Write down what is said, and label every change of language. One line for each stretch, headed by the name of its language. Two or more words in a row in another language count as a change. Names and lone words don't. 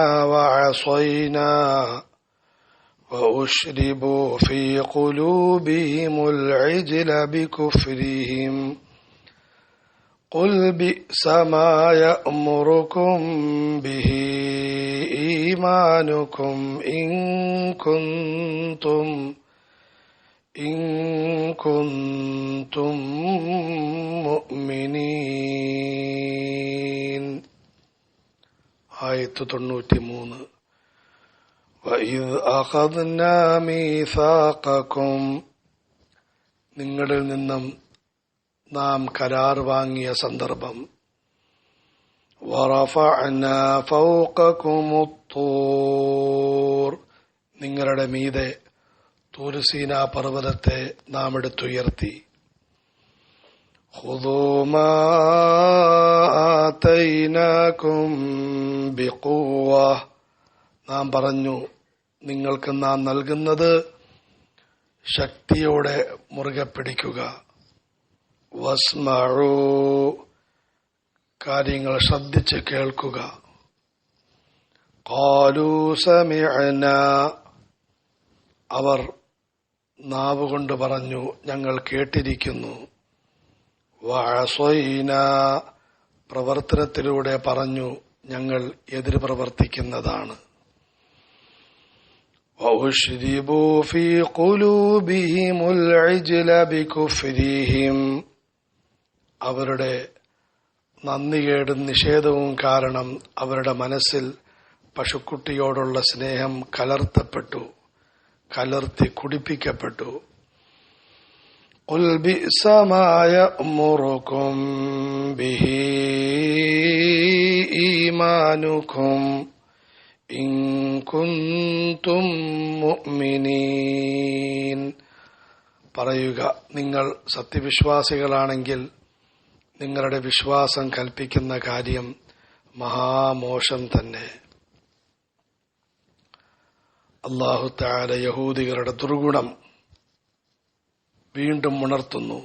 Arabic: وَعَصَيْنَا وَأُشْرِبُوا فِي قُلُوبِهِمُ الْعِجْلَ بِكُفْرِهِمْ قُلْ بِئْسَ مَا يَأْمُرُكُمْ بِهِ إِيمَانُكُمْ إِن كُنتُم مُؤْمِنِينَ.
Malayalam: ആയത്ത് 93.
Arabic: وَإِذْ أَخَذْنَا مِيثَاقَكُمْ,
Malayalam: നിങ്ങളിൽ നിന്നും നാം കരാർ വാങ്ങിയ സന്ദർഭം.
Arabic: وَرَفَعْنَا فَوْقَكُمُ الطُّورَ,
Malayalam: നിങ്ങളുടെ മീതെ തൂർസീനാ പർവ്വതത്തെ നാം എടുത്തുയർത്തി.
Arabic: خُذُوا مَا آتَيْنَاكُمْ بِقُوَّةٍ,
Malayalam: നാം പറഞ്ഞു, നിങ്ങൾക്ക് നാം നൽകുന്നത് ശക്തിയോടെ മുറുകെ പിടിക്കുക. വസ്മഉ, കാര്യങ്ങൾ ശ്രദ്ധിച്ച് കേൾക്കുക.
Arabic: قالوا سمعنا,
Malayalam: അവർ നാവുകൊണ്ട് പറഞ്ഞു, ഞങ്ങൾ കേട്ടിരിക്കുന്നു. വഅസൈനാ, പ്രവർത്തനത്തിലൂടെ പറഞ്ഞു, ഞങ്ങൾ എതിര് പ്രവർത്തിക്കുന്നതാണ്.
Arabic: وَأُشْرِبُوا فِي قُلُوبِهِمُ الْعِجْلَ بِكُفْرِهِمْ,
Malayalam: അവരുടെ നന്ദികേടും നിഷേധവും കാരണം അവരുടെ മനസ്സിൽ പശുക്കുട്ടിയോടുള്ള സ്നേഹം കലർത്തി കുടിപ്പിക്കപ്പെട്ടു.
Arabic: قُلْ بِئْسَ مَا يَأْمُرُكُمْ بِهِ إِيمَانُكُمْ إِن كُنتُم مُؤْمِنِينَ,
Malayalam: പറയുക, നിങ്ങൾ സത്യവിശ്വാസികളാണെങ്കിൽ നിങ്ങളുടെ വിശ്വാസം കൽപ്പിക്കുന്ന കാര്യം മഹാമോശം തന്നെ.
Arabic: الله تعالى
Malayalam: യഹൂദികളുടെ ദുർഗുണം വീണ്ടും ഉണർത്തുന്നു.